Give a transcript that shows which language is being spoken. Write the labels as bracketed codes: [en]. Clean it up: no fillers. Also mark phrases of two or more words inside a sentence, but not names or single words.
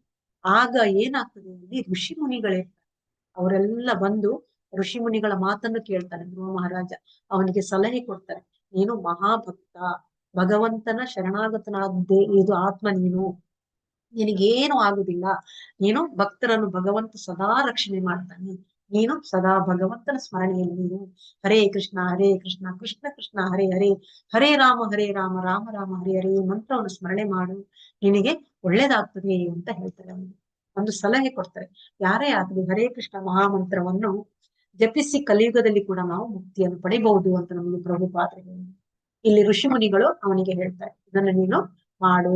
[kn] ಆಗ ಏನಾಗ್ತದೆ, ಅಲ್ಲಿ ಋಷಿ ಮುನಿಗಳೇ ಅವರೆಲ್ಲ ಬಂದು ಋಷಿ ಮುನಿಗಳ ಮಾತನ್ನು ಕೇಳ್ತಾನೆ ಧ್ರುವ ಮಹಾರಾಜ. ಅವನಿಗೆ ಸಲಹೆ ಕೊಡ್ತಾರೆ, ನೀನು ಮಹಾಭಕ್ತ, ಭಗವಂತನ ಶರಣಾಗತನಾದ್ದೇ ಇದು ಆತ್ಮ, ನಿನಗೇನು ಆಗುದಿಲ್ಲ. ನೀನು ಭಕ್ತರನ್ನು ಭಗವಂತ ಸದಾ ರಕ್ಷಣೆ ಮಾಡ್ತಾನೆ. ನೀನು ಸದಾ ಭಗವಂತನ ಸ್ಮರಣೆಯಲ್ಲಿ ನೀನು [sa] ಹರೇ ಕೃಷ್ಣ ಕೃಷ್ಣ ಕೃಷ್ಣ ಹರೇ ಹರೇ, ಹರೇ ರಾಮ ರಾಮ ರಾಮ ಹರೇ ಹರೇ [kn] ಈ ಮಂತ್ರವನ್ನು ಸ್ಮರಣೆ ಮಾಡು, ನಿನಗೆ ಒಳ್ಳೇದಾಗ್ತದೆ ಅಂತ ಹೇಳ್ತಾರೆ. ಒಂದು ಸಲಹೆ ಕೊಡ್ತಾರೆ. ಯಾರೇ ಆಗ್ಲಿ ಹರೇ ಕೃಷ್ಣ ಮಹಾಮಂತ್ರವನ್ನು ಜಪಿಸಿ ಕಲಿಯುಗದಲ್ಲಿ ಕೂಡ ನಾವು ಮುಕ್ತಿಯನ್ನು ಪಡಿಬಹುದು ಅಂತ ನಮಗೆ ಪ್ರಭುಪಾದರು ಇಲ್ಲಿ ಋಷಿ ಮುನಿಗಳು ಅವನಿಗೆ ಹೇಳ್ತಾರೆ, ಇದನ್ನು ನೀನು ಮಾಡು.